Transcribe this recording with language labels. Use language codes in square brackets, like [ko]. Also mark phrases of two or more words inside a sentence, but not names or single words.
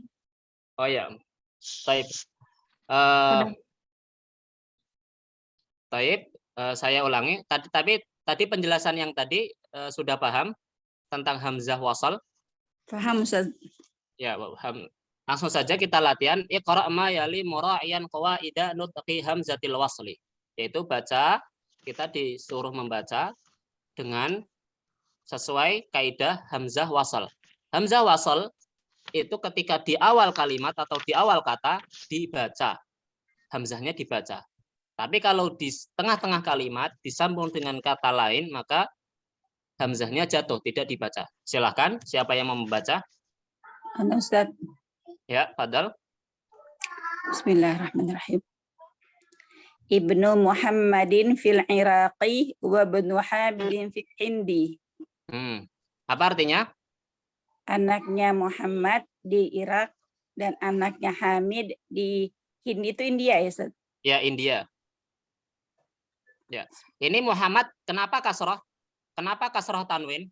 [id] Oh ya, baik. Baik, saya ulangi. Tadi penjelasan yang tadi sudah paham tentang hamzah wasal? Paham Ustaz. Ya, langsung saja kita latihan. [ar] اقرأ ما يلي مراعيا قواعد نطق همزة الوصل. [id] Yaitu baca, kita disuruh membaca dengan sesuai kaidah hamzah wasal. Hamzah wasal itu ketika di awal kalimat atau di awal kata dibaca. Hamzahnya dibaca. Tapi kalau di tengah-tengah kalimat disambung dengan kata lain, maka hamzahnya jatuh, tidak dibaca. Silahkan, siapa yang mau membaca? Ustaz. Ya, Fadal. Bismillahirrahmanirrahim. [ar] ابن محمدٍ في العراق وابن حامدٍ في الهند. [id] Apa artinya? Anaknya Muhammad di Irak dan anaknya Hamid di Hindi, itu India ya Ustaz? Ya, India. Ya. Ini Muhammad, kenapa kasroh? Kenapa kasroh tanwin?